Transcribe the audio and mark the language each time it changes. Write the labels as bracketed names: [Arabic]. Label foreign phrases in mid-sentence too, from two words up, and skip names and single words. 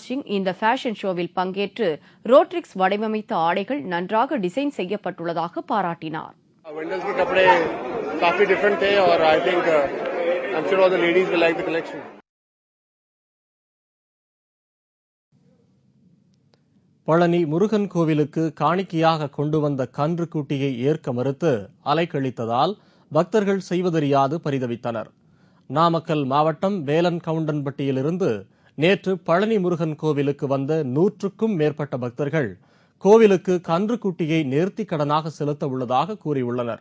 [Tamil] சிங் இந்த ஃபேஷன் ஷோவில் பங்கேற்று ரோட்ரிக்ஸ் வடிவமைத்த ஆடைகள் நன்றாக டிசைன் செய்யப்பட்டுள்ளதாக பாராட்டினார். [Hindi] वेंडल्स के कपड़े काफी डिफरेंट थे और [English] I think I am sure all the ladies will like the collection. [Tamil] பழனி முருகன் கோவிலுக்கு காணிக்கையாக கொண்டு வந்த கன்று குட்டியை ஏற்க மறுத்து அலைக்கழித்ததால் பக்தர்கள் செய்வதறியாது பரிதவித்தனர். நாமக்கல் மாவட்டம் வேலன் கவுண்டன்பட்டியிலிருந்து நேற்று பழனி முருகன் கோவிலுக்கு வந்த 100க்கும் மேற்பட்ட பக்தர்கள் கோவிலுக்கு கன்றுக்குட்டியை நேர்த்திக் கடனாக செலுத்த உள்ளதாக கூறியுள்ளனர்.